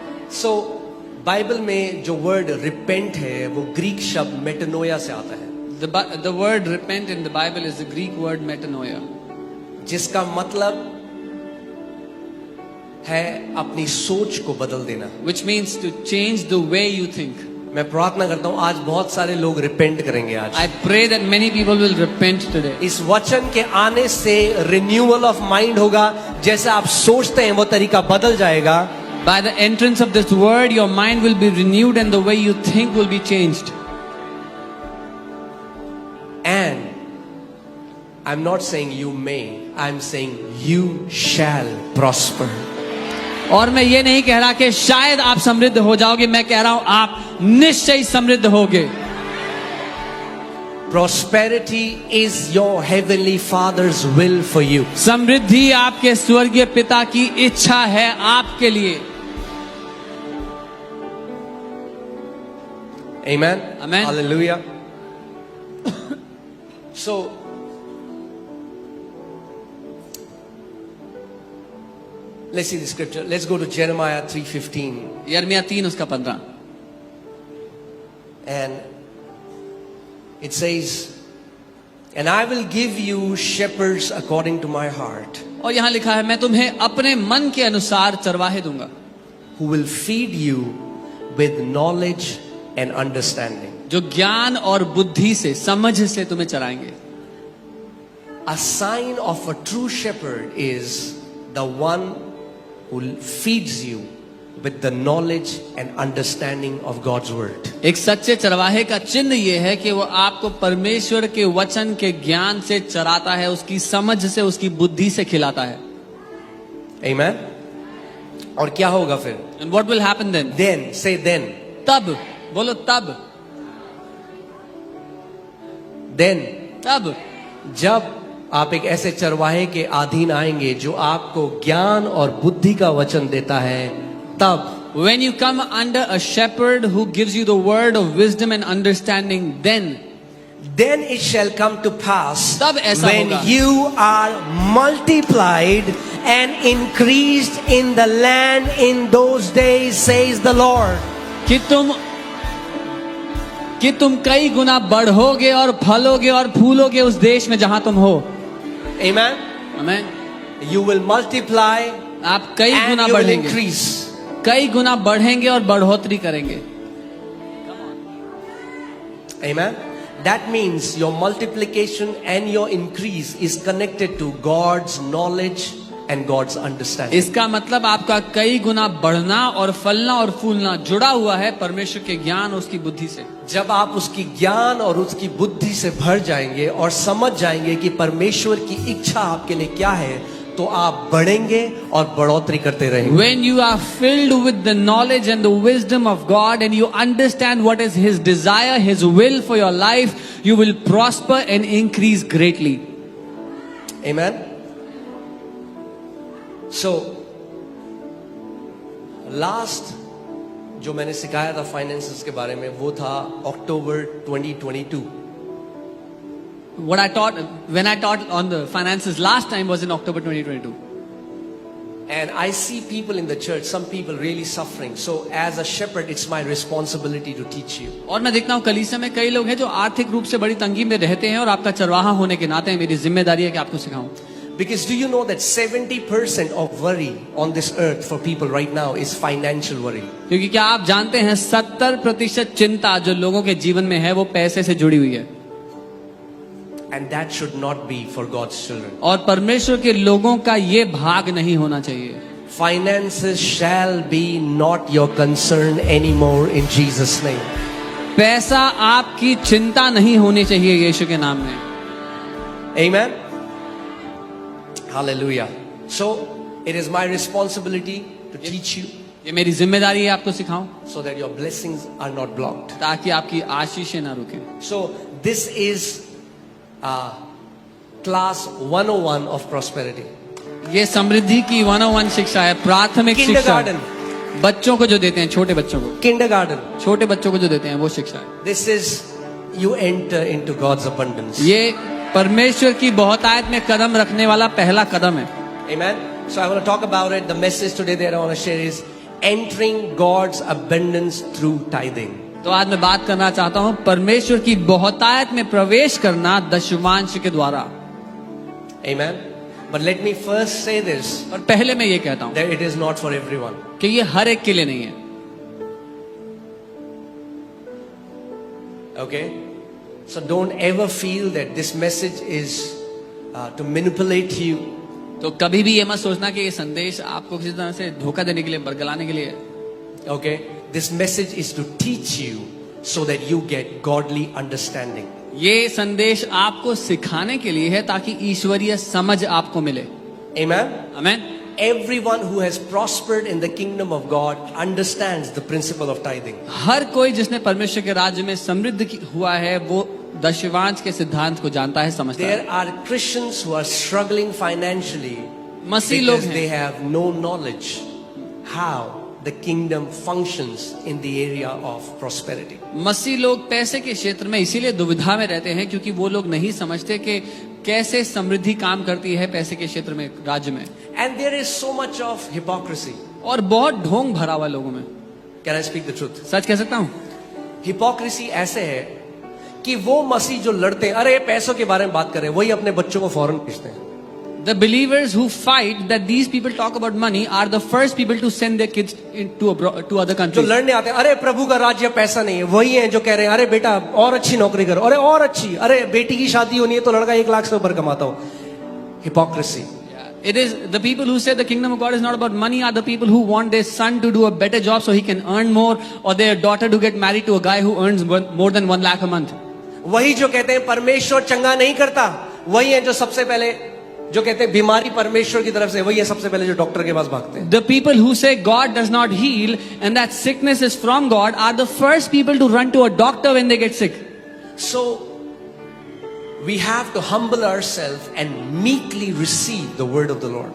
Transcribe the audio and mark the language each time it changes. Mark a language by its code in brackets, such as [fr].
[hi] So Bible में जो word repent है वो ग्रीक शब्द मेटानोया से आता है, [en] The word repent in the Bible is the Greek word metanoia, [hi] जिसका मतलब है अपनी सोच को बदल देना। [en] which means to change the way you think. [hi] मैं प्रार्थना करता हूँ आज बहुत सारे लोग रिपेंट करेंगे। आज [en] I pray that many people will repent today. [hi] इस वचन के आने से रिन्यूअल ऑफ माइंड होगा, जैसे आप सोचते हैं वो तरीका बदल जाएगा। [en] By the entrance of this word, your mind will be renewed and the way you think will be changed. And I'm not saying you may, I'm saying you shall prosper. [hi] और मैं ये नहीं कह रहा कि शायद आप समृद्ध हो जाओगे, मैं कह रहा हूं आप निश्चय समृद्ध होगे। [en] Prosperity is your heavenly Father's will for you. [hi] समृद्धि आपके स्वर्गीय पिता की इच्छा है आपके लिए। [en] Amen. Amen. Hallelujah. So let's see the scripture. Let's go to Jeremiah 3:15. [hi] यिर्मयाह 3 उसका 15। [en] And it says, and I will give you shepherds according to my heart, [hi] और यहाँ लिखा है, मैं तुम्हें अपने मन के अनुसार चरवाहे दूंगा, [en] who will feed you with knowledge and understanding. [hi] जो ज्ञान और बुद्धि से, समझ से तुम्हें चराएंगे। [en] A sign of a true shepherd is the one who feeds you with the knowledge and understanding of God's word. [hi] एक सच्चे चरवाहे का चिन्ह ये है कि वो आपको परमेश्वर के वचन के ज्ञान से चराता है, उसकी समझ से, उसकी बुद्धि से खिलाता है। Amen. और क्या होगा फिर? [en] And what will happen then? Then, say then. [hi] तब, बोलो तब, [en] Then, [hi] तब जब आप एक ऐसे चरवाहे के अधीन आएंगे जो आपको ज्ञान और बुद्धि का वचन देता है, तब [en] when you come under a shepherd who gives you the word of wisdom and understanding, then it shall come to pass [hi] तब ऐसा [en] when [hi] होगा। [en] you are multiplied and increased in the land in those days, says the Lord. [hi] कि तुम कई गुना बढ़ोगे और फलोगे और फूलोगे उस देश में जहां तुम हो। [en] Amen. [hi] आमीन। [en] You will multiply [hi] आप कई [en] and [hi] गुना [en] you will [hi] बढ़ेंगे, [en] increase. [hi] कई गुना बढ़ेंगे और बढ़ोतरी करेंगे। [en] Amen. That means your multiplication and your increase is connected to God's knowledge and God's understanding. [hi] इसका मतलब आपका कई गुना बढ़ना और फलना और फूलना जुड़ा हुआ है परमेश्वर के ज्ञान और उसकी बुद्धि से। जब आप उसकी ज्ञान और उसकी बुद्धि से भर जाएंगे और समझ जाएंगे कि परमेश्वर की इच्छा आपके लिए क्या है, तो आप बढ़ेंगे और बढ़ोतरी करते रहेंगे। [en] When you are filled with the knowledge and the wisdom of God and you understand what is His desire, His will for your life, you will prosper and increase greatly. Amen. [hi] So, last जो मैंने सिखाया था finances के बारे में वो था अक्टूबर 2022। [en] What I taught, when I taught on the finances last time was in October 2022. And I see people in the church, some people really suffering. So as a shepherd, it's my responsibility to teach you. [hi] और मैं देखता हूँ कलीसिया में कई लोग हैं जो आर्थिक रूप से बड़ी तंगी में रहते हैं और आपका चरवाहा होने के नाते मेरी जिम्मेदारी है कि आपको सिखाऊं। [en] Because do you know that 70% of worry on this earth for people right now is financial worry? [hi] क्योंकि क्या आप जानते हैं 70% चिंता जो लोगों के जीवन में है वो पैसे से जुड़ी हुई है। [en] And that should not be for God's children. [hi] और परमेश्वर के लोगों का ये भाग नहीं होना चाहिए। [en] Finances shall be not your concern anymore in Jesus' name. [hi] पैसा आपकी चिंता नहीं होनी चाहिए यीशु के नाम में। [en] Amen. Hallelujah. So it is my responsibility to teach you [hi] ये मेरी जिम्मेदारी है आपको सिखाऊं [en] so that your blessings are not blocked. [hi] ताकि आपकी आशीषें ना रुके. [en] So this is class 101 of prosperity. [hi] ये समृद्धि की 101 शिक्षा है, प्राथमिक शिक्षा. [en] Kindergarten. [hi] बच्चों को जो देते हैं, छोटे बच्चों को, [en] Kindergarten. [hi] छोटे बच्चों को जो देते हैं वो शिक्षा है. [en] This is you enter into God's abundance. [hi] ये परमेश्वर की बहुतायत में कदम रखने वाला पहला कदम है. [en] Amen. So I want to talk about it. The message today that I want to share is entering God's abundance through tithing. [hi] तो आज मैं बात करना चाहता हूँ परमेश्वर की बहुतायत में प्रवेश करना दशमांश के द्वारा. [en] Amen. But let me first say this, [hi] और पहले मैं ये कहता हूँ [en] that it is not for everyone. [hi] कि ये हर एक के लिए नहीं है. [en] Okay? So don't ever feel that this message is to manipulate you. [hi] तो कभी भी ये मत सोचना कि ये संदेश आपको किसी तरह से धोखा देने के लिए, बरगलाने के लिए है. [en] Okay? This message is to teach you so that you get godly understanding. [hi] ये संदेश आपको सिखाने के लिए है ताकि ईश्वरीय समझ आपको मिले. [en] Amen? [hi] आमीन. [en] Everyone who has prospered in the kingdom of God understands the principle of tithing. [hi] हर कोई जिसने परमेश्वर के राज्य में समृद्ध हुआ है वो दशमांश के सिद्धांत को जानता है, समझता है. [en] There are Christians who are struggling financially [hi] मसीह लोग [en] because they [hi] हैं, [en] have no knowledge how the kingdom functions in the area of prosperity. [hi] मसीह लोग पैसे के क्षेत्र में इसीलिए दुविधा में रहते हैं क्योंकि वो लोग नहीं समझते कि कैसे समृद्धि काम करती है पैसे के क्षेत्र में, राज्य में. [en] And there is so much of hypocrisy. [hi] और बहुत ढोंग भरा हुआ लोगों में. [en] Can I speak the truth? [hi] सच कह सकता हूँ. Hypocrisy ऐसे है कि वो मसीह जो लड़ते हैं, अरे पैसों के बारे में बात कर रहे हैं, वही अपने बच्चों को फौरन भेजते हैं. [en] The believers who fight that these people talk about money are the first people to send their kids to other [hi] जो [en] countries. [hi] लड़ने आते हैं, अरे प्रभु का राज्य पैसा नहीं है, वही है जो कह रहे हैं अरे बेटा और अच्छी नौकरी करो, अरे और अच्छी, अरे बेटी की शादी होनी है तो लड़का 1 लाख से ऊपर कमाता हो. [en] Hypocrisy. It is the people who say the kingdom of God is not about money are the people who want their son to do a better job so he can earn more, or their daughter to get married to a guy who earns more than 1 lakh a month. [hi] वही जो कहते हैं परमेश्वर चंगा नहीं करता, वही है जो सबसे पहले जो कहते हैं बीमारी परमेश्वर की तरफ से, वही है सबसे पहले जो डॉक्टर के पास भागते हैं. [en] The people who say God does not heal and that sickness is from God are the first people to run to a doctor when they get sick. So we have to humble ourselves and meekly receive the word of the Lord.